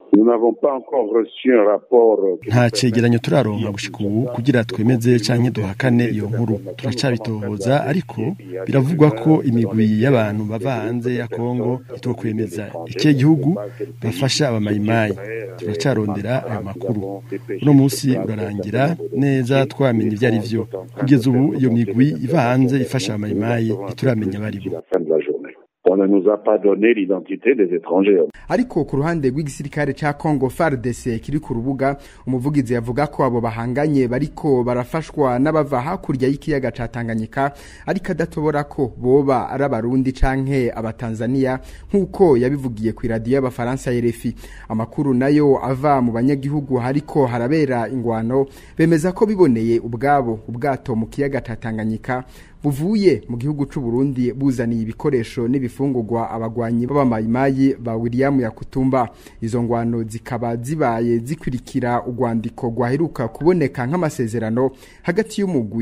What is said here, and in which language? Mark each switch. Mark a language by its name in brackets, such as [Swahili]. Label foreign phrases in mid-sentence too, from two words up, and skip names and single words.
[Rundi] Nta cegeranyo turaronka gushika ubu kugira twemeze canke duhakane iyo nkuru turacabitohoza ariko biravugwa ko imigwi y'abantu bava hanze ya Kongo itokwemeza iki gihugu bafasha abamayimayi turacarondera ayo makuru uno munsi urarangira neza twamenye ivyo ari vyo kugeza ubu iyo migwi iva hanze ifasha abamayimayi ituramenya baribo. [French] On ne nous a pas donné l'identité des étrangers. [Rundi] Ariko ku ruhande rw'igisirikare ca Congo FARDC kiri ku rubuga umuvugizi yavuga ko abo bahanganye bariko barafashwa n'abava hakurya y'ikiyaga ca Tanganyika ariko adatobora ko boba ari abarundi canke abatanzania nkuko yabivugiye ku radio y'abafaransa RFI amakuru nayo ava mu banyagihugu hariko harabera ingwano bemeza ko biboneye ubwabo ubwato mu kiyaga ca Tanganyika buvuye mu gihugu c'u Burundi buzaniye ibikoresho n'ibifungurwa abagwanyi b'abamayimayi ba William Yakutumba izo ngwano zikaba zibaye zikurikira urwandiko rwaheruka kuboneka nk'amasezerano hagati y'umugwi